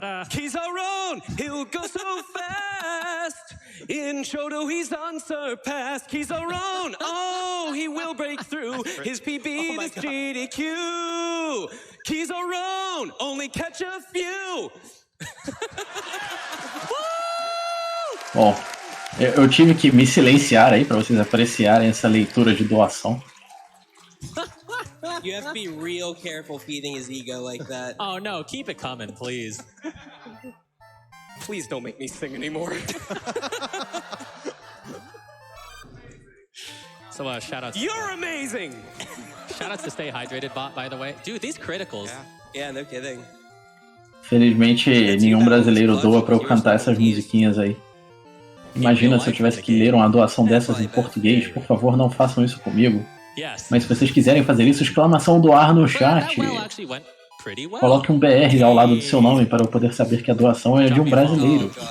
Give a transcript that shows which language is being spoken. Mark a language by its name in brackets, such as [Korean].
[English] He's our own, he'll go so fast. In Shoto he's unsurpassed. He's our own, oh, he will break through. His PB is GDQ. He's our own, only catch a few. [Portuguese] Bom, eu tive que me silenciar aí para vocês apreciarem essa leitura de doação. [English] You have to be real careful feeding his ego like that. Oh no, keep it coming, please. Please don't make me sing anymore. So shout outs. You're amazing! Shout outs to Stay Hydrated bot, by the way. Dude, these criticals. Yeah, no kidding. [Portuguese] Felizmente, nenhum brasileiro doa para eu cantar essas musiquinhas aí. Imagina se eu tivesse que ler uma doação dessas em português. Por favor, não façam isso comigo. Mas se vocês quiserem fazer isso, exclamação doar no chat. Coloque um BR ao lado do seu nome para eu poder saber que a doação é de um brasileiro.